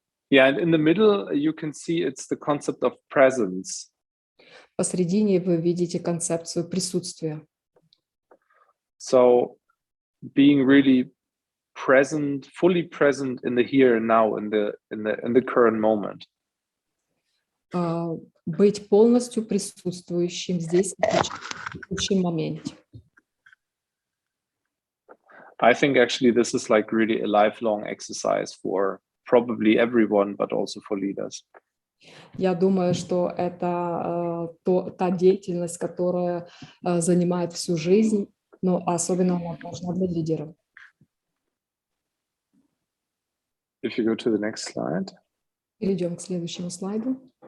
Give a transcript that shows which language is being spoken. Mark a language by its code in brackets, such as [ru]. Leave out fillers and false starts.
[en] Yeah, and in the middle, you can see it's the concept of presence. [ru] Посредине вы видите концепцию присутствия. [en] So being really present, fully present in the here and now, in the current moment. [ru] Быть полностью присутствующим здесь в текущем моменте. [en] I think actually this is like really a lifelong exercise for probably everyone, but also for leaders. [ru] Я думаю, что это та деятельность, которая занимает всю жизнь, но особенно она важна для лидеров. [en] If you go to the next slide. [ru] Перейдем к следующему слайду.